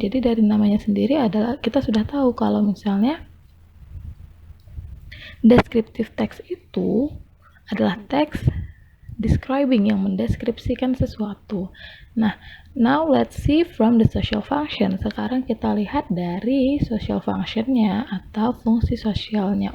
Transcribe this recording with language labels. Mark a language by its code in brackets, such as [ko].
[id] Jadi dari namanya sendiri adalah kita sudah tahu kalau misalnya descriptive text itu adalah teks describing yang mendeskripsikan sesuatu. [en] Nah, now let's see from the social function. [id] Sekarang kita lihat dari social functionnya atau fungsi sosialnya.